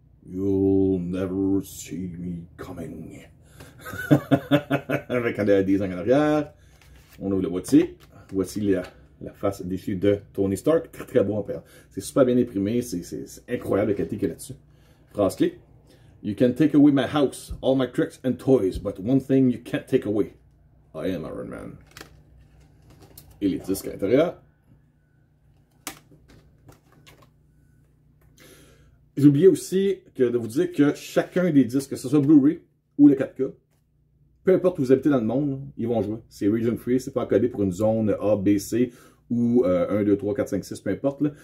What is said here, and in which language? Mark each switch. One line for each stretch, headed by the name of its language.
English: You'll never see me coming.
French: Avec un design en arrière. On ouvre le boîtier. Voici la face déchue de Tony Stark. Très très beau en père. C'est super bien imprimé. C'est incroyable la qualité qu'il y a là-dessus. Phrase clé.
English: You can take away my house, all my tricks and toys, but one thing you can't take away. I am Iron Man.
French: Et les disques à l'intérieur. J'ai oublié aussi de vous dire que chacun des disques, que ce soit Blu-ray ou le 4K, peu importe où vous habitez dans le monde, ils vont jouer. C'est region free, c'est pas encodé pour une zone A, B, C ou 1, 2, 3, 4, 5, 6, peu importe.